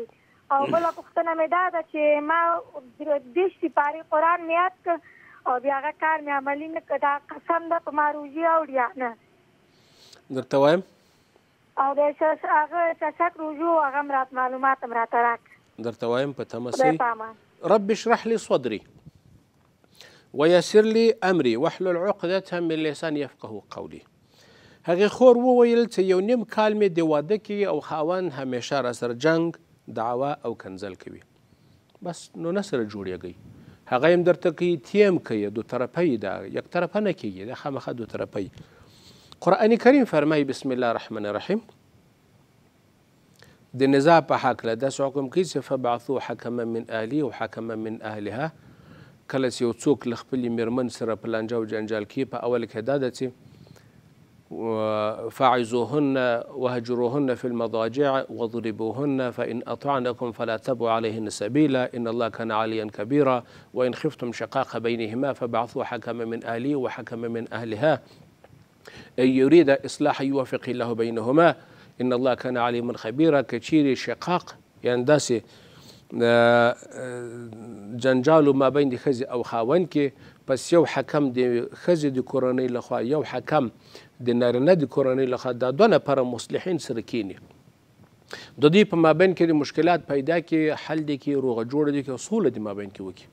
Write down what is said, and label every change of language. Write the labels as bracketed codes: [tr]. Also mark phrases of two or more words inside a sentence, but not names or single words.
[ps] او بله پوښتنه مې دا ده چې ما 20 سپارې قرآن مې یاد کړ او بیا هغه کار مې عملي نه کړ، دا قسم ده په ما روژې اوړي یا نه؟ درته وایم. او د هغه شک روژو هغه هم معلومات هم راته راکړه. درته وایم په تمه سي. [ar] رب اشرح لي صدري ويسر لي امري واحلل عقدة من لساني يفقهوا قولي. [ps] هغې خور وویل چې یو نیم کال مې د واده کې او خاوند همیشه را سره جنګ، دعوا او کنځل کوي، بس نو نه سره جوړېږي. هغه هم درته کوي تیم کوي، دو طرفی ده، یک طرفه نه کېږي، دا خامخا دو طرفی. قرآن کریم فرمایي [ar] بسم الله الرحمن الرحیم [ps] د نزاع په هکله داسې حکم کوي چې [ar] فبعثوا حکما من اهلي [ps] او حکما من اهلها. کله چې یو څوک له خپلې مېرمن سره په لانجه او جنجال کې په اول کې دا ده چې [ar] فاعزوهن وهجروهن في المضاجع واضربوهن فإن أطعنكم فلا تبغوا عليهن سبيلا إن الله كان عليا كبيرا وإن خفتم شقاق بينهما فابعثوا حكما من أهله وحكما من أهلها إن يريد إصلاحا يوفق الله بينهما إن الله كان عليما خبيرا. [ps] كچيري شقاق يعني داسې جنجالو ما بین د ښځې او خاوند کې پس یو حکم د ښځې د کورنۍ لخوا یو حکم د نارینه د کورنۍ لخوا دا دوه نفره مصلحین سره کینی د دوی په مابین کې د مشکلات پیدا کې حل دي کې روغه جوړه دي کې سوله د مابین کې وکړي.